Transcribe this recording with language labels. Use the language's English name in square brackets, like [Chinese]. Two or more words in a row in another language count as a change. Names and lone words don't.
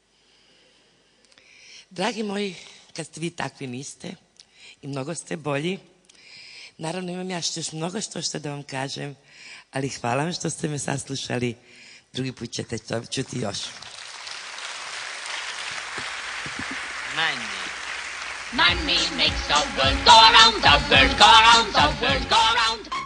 [Serbian] Dragi moji, kad ste vi takvi niste i mnogo ste bolji, naravno imam ja još mnogo što da vam kažem, ali hvala vam što ste me saslušali. Drugi put ćete čuti još. [English] Money makes the world go around, the world go around, the world go around.